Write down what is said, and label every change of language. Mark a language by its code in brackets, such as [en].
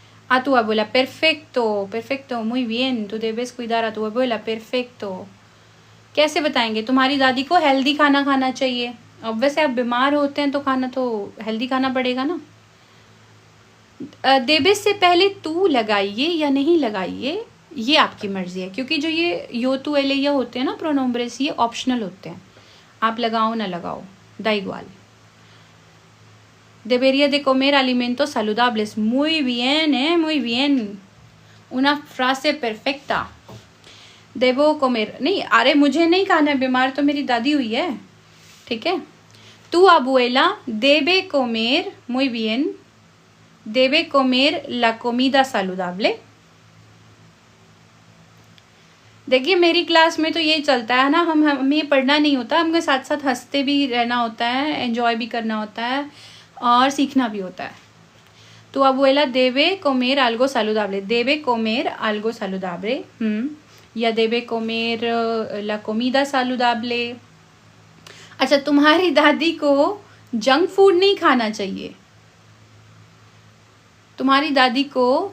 [es] A tu abuela, perfecto, perfecto, muy bien, tú debes cuidar a tu abuela, perfecto। [hi] कैसे बताएंगे तुम्हारी दादी को हेल्दी खाना खाना चाहिए। अब वैसे आप बीमार होते हैं तो खाना तो हेल्दी खाना पड़ेगा ना। देबेस से पहले तू लगाइए या नहीं लगाइए ये आपकी मर्जी है, क्योंकि जो ये यो तू एले या होते हैं ना प्रोनोम्ब्रेस, ये ऑप्शनल होते हैं, आप लगाओ ना लगाओ, [es] da igual। Debería de comer alimentos saludables, muy bien, muy bien, una frase perfecta। Debo comer, [hi] नहीं, अरे मुझे नहीं खाना है, बीमार तो मेरी दादी हुई है, ठीक है। [es] Tu abuela debe comer, muy bien, debe comer la comida saludable। [hi] देखिए मेरी क्लास में तो ये चलता है ना, हमें पढ़ना नहीं होता, हमें साथ साथ हंसते भी रहना होता है, एंजॉय भी करना होता है और सीखना भी होता है। [es] तो abuela debe comer algo saludable, debe comer algo saludable, या debe comer la comida saludable। [hi] अच्छा, तुम्हारी दादी को जंक फूड नहीं खाना चाहिए, तुम्हारी दादी को